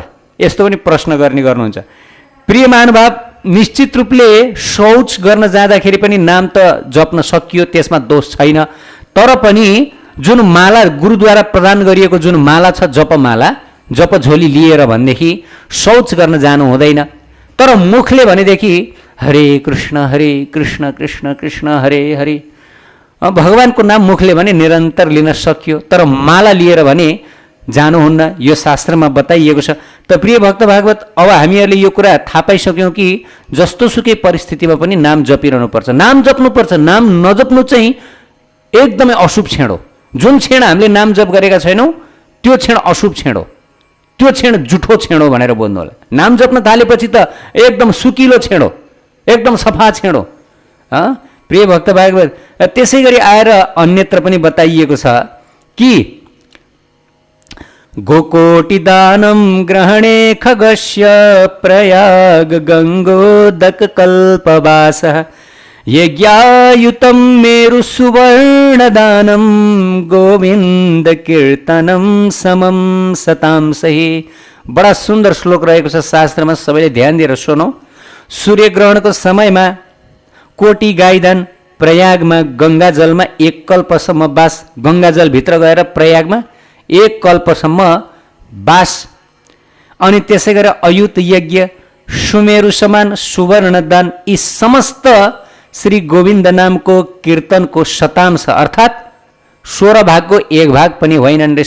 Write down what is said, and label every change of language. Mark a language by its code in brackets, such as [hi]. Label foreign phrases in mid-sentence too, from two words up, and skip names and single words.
[ne] यस्तो पनि प्रश्न गर्नुहुन्छ। प्रिय महानुभाव, निश्चित रूपले शौच गर्न जाँदाखेरि पनि नाम त जप्न सकियो, त्यसमा दोष छैन। तर पनि जुन माला गुरुद्वारा प्रदान गरिएको जुन माला छ, जपमाला, जपझोली लिएर भनेदेखि शौच गर्न जानु हुँदैन। तर मुखले भनेदेखि [sa] हरे कृष्ण कृष्ण कृष्ण हरे हरे, [ne] भगवानको नाम मुखले भने निरन्तर लिन सकियो। तर माला लिएर भने जानुहुन्न, यो शास्त्रमा बताइएको छ। त प्रिय भक्त भागवत, अब हामीहरूले यो कुरा थाहा पाइसक्यौँ कि जस्तो सुकै परिस्थितिमा पनि नाम जपिरहनुपर्छ, नाम जप्नुपर्छ। नाम नजप्नु चाहिँ एकदमै अशुभ क्षण हो। जुन क्षण हामीले नाम जप गरेका छैनौँ त्यो क्षण अशुभ क्षण हो, त्यो क्षण जुठो क्षण हो भनेर बोल्नु होला। नाम जप्न थालेपछि त एकदम सुकिलो क्षण हो, एकदम सफा क्षण हो। प्रिय भक्त भागवत, त्यसै गरी आएर अन्यत्र पनि बताइएको छ कि [sa] गोकोटिदानं ग्रहणे खगस्य प्रयाग गङ्गोदक कल्पवासः यज्ञायुतं मेरु सुवर्णदानं गोविन्द कीर्तनं समं सतांसहि। [ne] बडा सुन्दर श्लोक रहेको छ शास्त्रमा, सबैले ध्यान दिएर सुनौ। सूर्यग्रहणको समयमा कोटी गाईदान, प्रयागमा गङ्गाजलमा 1 कल्पसम्म बास, गङ्गाजलभित्र गएर प्रयागमा 1 कल्पसम्म बास। अनि त्यसै गरेर अयुत यज्ञ, सुमेरु समान सुवर्णदान, यी समस्त श्री गोविन्द नामको कीर्तनको शतांश अर्थात् 16 भागको 1 भाग पनि होइनन् रे।